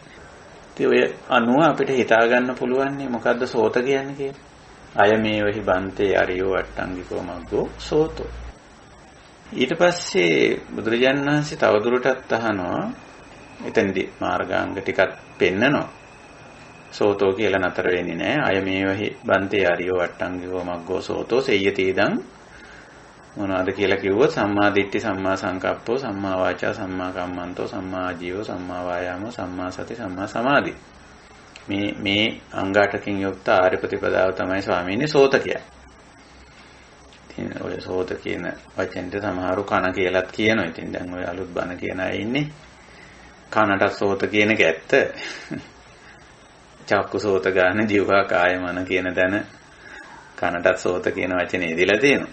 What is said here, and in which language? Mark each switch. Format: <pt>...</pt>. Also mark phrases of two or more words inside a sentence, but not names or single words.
<si>ඉතින් ඔය අනුව අපිට හිතා ගන්න පුළුවන් මොකද්ද සෝත කියන්නේ කියලා.</si> <pi>අයමේවහි බන්තේ අරියෝ අට්ටංගිකෝ මග්ගෝ සෝතෝ.</pi> <si>ඊට පස්සේ බුදුරජාණන් වහන්සේ තවදුරටත් අහනවා, එතනදී මාර්ගාංග ටිකක් පෙන්නනවා. සෝතෝ කියලා නතර වෙන්නේ නැහැ.</si> <pi>අයමේවහි බන්තේ අරියෝ අට්ටංගිකෝ මග්ගෝ සෝතෝ සෙය්‍යති ඉදං</pi> <si>මොනවාද කියලා කිව්වොත්</si> <pi>සම්මා දිට්ඨි, සම්මා සංකප්පෝ, සම්මා වාචා, සම්මා කම්මන්තෝ, සම්මා ආජීවෝ, සම්මා වායාමෝ, සම්මා සති, සම්මා සමාධි.</pi> <si>මේ අංග 8කින් යුක්ත ආර්ය ප්‍රතිපදාව තමයි ස්වාමීනි සෝත කියන්නේ. ඉතින් ඔය සෝත කියන වචෙන්ට සමහරු කන කියලාත් කියනවා. ඉතින් දැන් ඔය අලුත් බණ කියන අය ඉන්නේ. කනට සෝත කියන එක ඇත්ත.</si> <pi>චක්කු සෝත ගන්න ජීවා කාය මන</pi> <si>කියන තැන කනටත් සෝත කියන වචනේ දීලා තියෙනවා.</si>